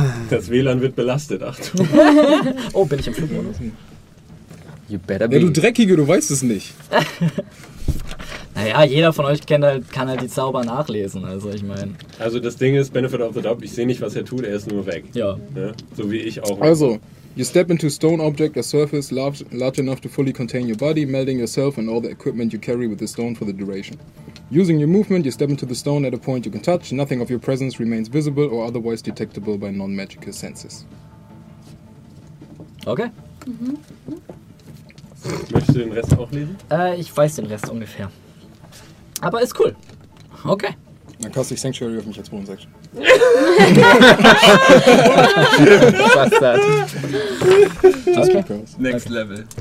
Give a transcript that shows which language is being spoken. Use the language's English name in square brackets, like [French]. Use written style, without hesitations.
[German] Das WLAN wird belastet, Achtung. Oh, bin ich im Flugmodus? [English] You better be. [German] Ja, du Dreckige, du weißt es nicht. Naja, jeder von euch kann halt die Zauber nachlesen, also ich meine. Also das Ding ist, [English] Benefit of the Doubt, [German] ich sehe nicht, was er tut, er ist nur weg. Ja. So wie ich auch. Also, [English] You step into a stone object, a surface large enough to fully contain your body, melding yourself and all the equipment you carry with the stone for the duration. Using your movement, you step into the stone at a point you can touch. Nothing of your presence remains visible or otherwise detectable by non-magical senses. Okay. Mhm. [German] Möchtest du den Rest auch lesen? Ich weiß den Rest ungefähr. Aber ist cool. Okay. Dann kaste ich Sanctuary auf mich als Bonus Action. Bastard. Okay. Next Level.